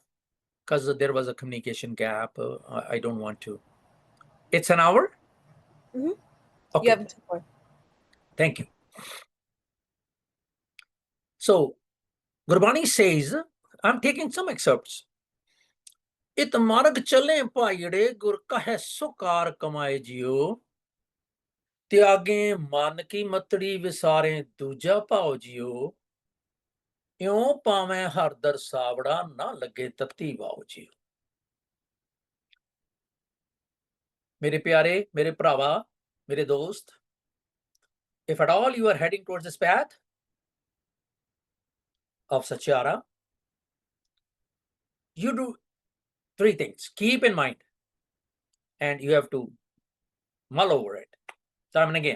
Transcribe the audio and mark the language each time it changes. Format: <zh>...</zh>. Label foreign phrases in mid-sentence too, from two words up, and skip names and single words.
<en>Because there was a communication gap. I don't want to. It's an hour? Mm-hmm. Okay. You have 2 more. Thank you. So, Gurbani says, I'm taking some excerpts.</en> <pa>ਇਤੁ ਮਾਰਗਿ ਚਲੇ ਭਾਈਅੜੇ ਗੁਰੁ ਕਹੈ ਸੁ ਕਾਰ ਕਮਾਇ ਜੀਉ. ਤਿਆਗੇਂ ਮਨ ਕੀ ਮਤੜੀ ਵਿਸਾਰੇਂ ਦੂਜਾ ਭਾਉ ਜੀਉ. ਇਉ ਪਾਵਹਿ ਹਰਿ ਦਰਸਾਵੜਾ ਨਹ ਲਗੈ ਤਤੀ ਵਾਉ ਜੀਉ.</pa> <hi>मेरे प्यारे, मेरे प्रावा, मेरे दोस्त,</hi> <en>if at all you are heading towards this path of Satyara, you do three things. Keep in mind, and you have to mull over it. Time and again.</en>